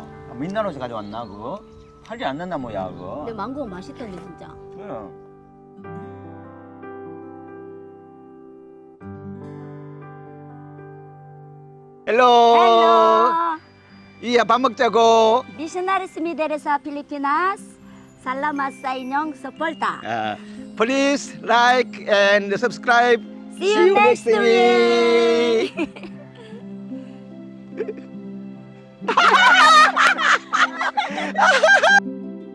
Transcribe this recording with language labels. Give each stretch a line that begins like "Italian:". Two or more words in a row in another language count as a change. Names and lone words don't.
Korean: 민나노에서 가져왔나 그거? 팔지 않는 나무야 그거. 근데 망고가 맛있던데, 진짜. 그래. 헬로. Hello! 이야 밥 먹자고.
Cebuano: Missionaries Mideres sa Pilipinas. Salamat sa inyong suporta.
English: Please like and subscribe. See you next week!